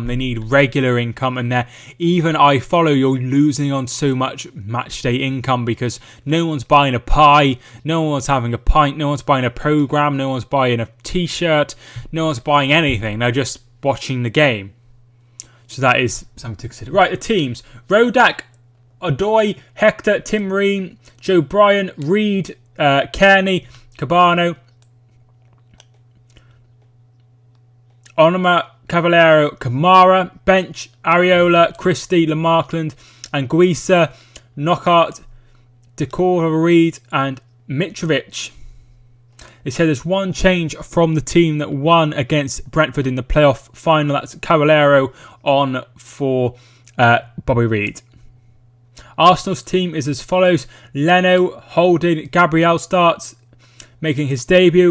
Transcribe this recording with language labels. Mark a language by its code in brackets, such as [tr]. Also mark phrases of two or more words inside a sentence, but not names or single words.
[en] They need regular income, and even I follow. You're losing on so much match day income because no one's buying a pie, no one's having a pint, no one's buying a program, no one's buying a T-shirt, no one's buying anything. They're just watching the game. So that is something to consider. Right, the teams: Rodak, Odoi, Hector, Tim Marine, Joe Bryan, Reed, Kearney, Cabano, Onoma, Cavallero, Kamara, Bench, Areola, Christie, Lamarckland, Anguissa, Knockhart, Decora, Reed, and Mitrovic. They said there's one change from the team that won against Brentford in the playoff final. That's Cavallero on for Bobby Reed. Arsenal's team is as follows: Leno, Holding, Gabriel starts, making his debut.